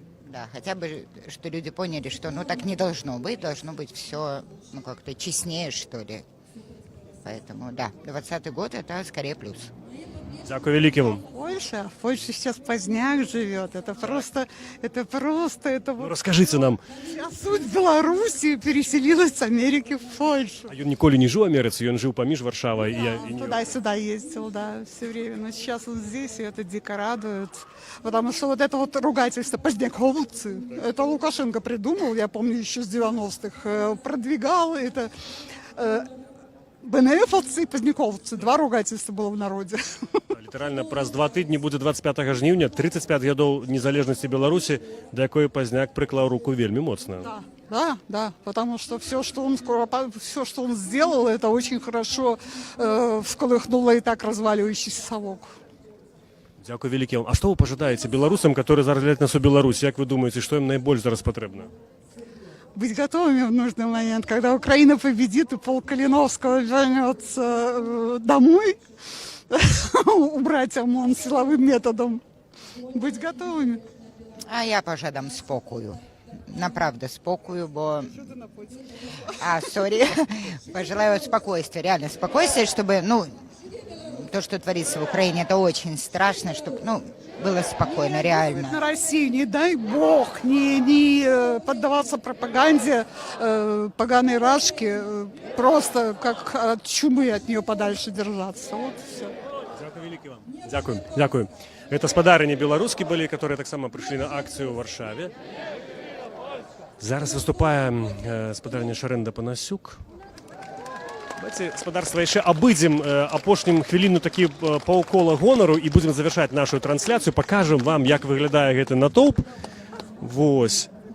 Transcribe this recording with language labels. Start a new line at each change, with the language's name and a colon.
Russian: Да, хотя бы, что люди поняли, что, ну, так не должно быть все, ну, как-то честнее, что ли. Поэтому, да, 2020 год это скорее плюс.
Belarusian: Дякую велике вам.
Russian: Польша сейчас поздняк живет. Это просто. Ну, расскажите нам. Вся суть Беларуси переселилась с Америки в Польшу.
Belarusian: А ён ніколі не жыў у Амерыцы, ён жыў паміж Варшавай і
Russian: Туда-сюда ездил, да, все время. Но сейчас он здесь, и это дико радует. Потому что вот это вот ругательство поздняковцы, это Лукашенко придумал, я помню, еще с 90-х, продвигал это. БНФовцы и поздняковцы. 2 ругательства было в народе.
Belarusian: Літаральна праз 2 тыдні будзе 25 жніўня, 35 гадоў незалежнасці Беларусі, да якой Пазняк прыклаў руку вельмі моцна.
Russian: Да, потому что все, что он сделал, это очень хорошо всколыхнуло и так разваливающийся совок.
Belarusian: Дякую вялікі вам. А што вы пажадаеце беларусам, которые зараз глядзяць нас у Беларусі? Як вы думаеце, што ім найбольш зараз патрэбна?
Russian: Быть готовыми в нужный момент, когда Украина победит и полк Калиновского вернется домой, убрать ОМОН силовым методом. Быть готовыми.
Polish: А я пожадам спокою. Направда спокою, бо...
Russian: Пожелаю спокойствия, реально спокойствия, чтобы, ну, то, что творится в Украине, это очень страшно, чтобы, ну, было спокойно, реально. На Россию, не дай бог, не поддаваться пропаганде поганой рашки, просто как от чумы от нее подальше держаться. Вот все.
Belarusian: Дякую великі вам. Дякую. Это спадарыні беларускі былі, которые таксама прыйшлі на акцыю ў Варшаве. Зараз выступае спадарыня Шарэнда Панасюк. Давайте, спадарства, яшчэ абыдзем апошнім хвіліну такі паўкола гонару і будзем завяршаць нашу трансляцыю, пакажам вам, як выглядае гэты натоўп. Вось.